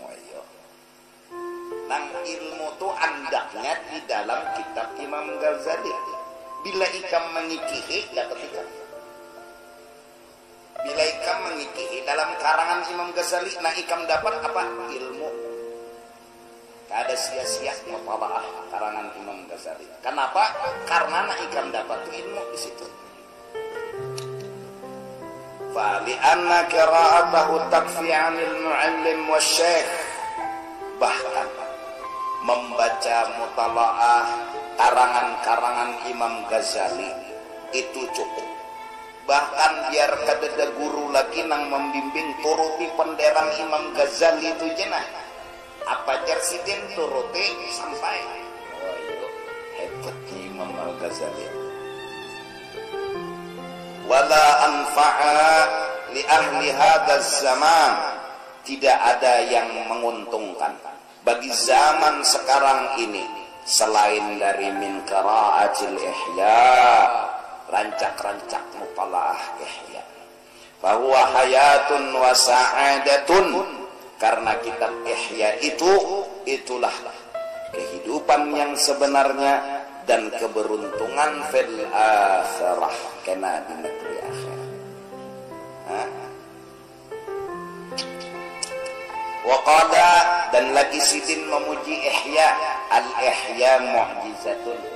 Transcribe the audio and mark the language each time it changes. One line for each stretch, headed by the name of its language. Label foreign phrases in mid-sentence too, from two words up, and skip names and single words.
Banjar: Nang ilmu itu andaknya di dalam kitab Imam Ghazali bila ikam mengikihi ya ketika bila ikam mengikihi dalam karangan Imam Ghazali nah ikam dapat apa ilmu ada sia-sia mutalaah karangan Imam Ghazali kenapa karena nak ikam dapat ilmu di situ
Arabic: فَلِأَنَّ قِرَاءَتَهُ تَكْفِي عَنِ الْمُعَلِّمِ وَالشَّيْخِ
Banjar: bahkan membaca mutalaah karangan-karangan Imam Ghazali itu cukup bahkan biar kadada guru lagi nang membimbing turuti penderang Imam Ghazali itu jenah apa jarsidin turuti sampai hebatnya Imam Al-Ghazali
Arabic: ولا أنفع لأهل هذا الزمان
Banjar: tidak ada yang menguntungkan bagi zaman sekarang ini selain dari
Arabic: من قراءة الإحياء
Banjar: rancak-rancak mutalaah ihya bahwa
Arabic: حياة وسعادة
Banjar: karena kitab ihya itulah kehidupan yang sebenarnya dan keberuntungan
Arabic: في الآخرة
Banjar: kena di negeri akhirat. Waqada dan lagi sidin memuji Ihya al-Ihya mu'jizatun.